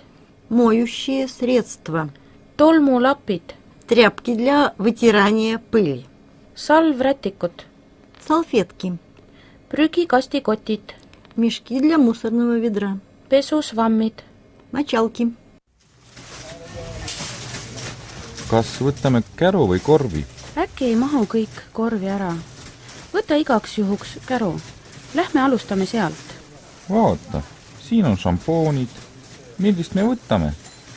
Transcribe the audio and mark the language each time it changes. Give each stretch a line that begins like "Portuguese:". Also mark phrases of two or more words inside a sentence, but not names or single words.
Russian: Моющие средства.
Estonian: Tolmulapid.
Russian: Тряпки для вытирания пыли.
Estonian: Salvrätikud.
Russian: Салфетки.
Estonian: Prügikastikotid.
Russian: Мешки для мусорного ведра.
Estonian: Pesusvammid.
Russian: Мочалки.
Estonian: Kas võtame käru või korvi? Äkki ei mahu kõik korvi ära. Võta igaks juhuks käru. Lähme alustame sealt. Vaata, siin on šampoonid. Millist me võtame?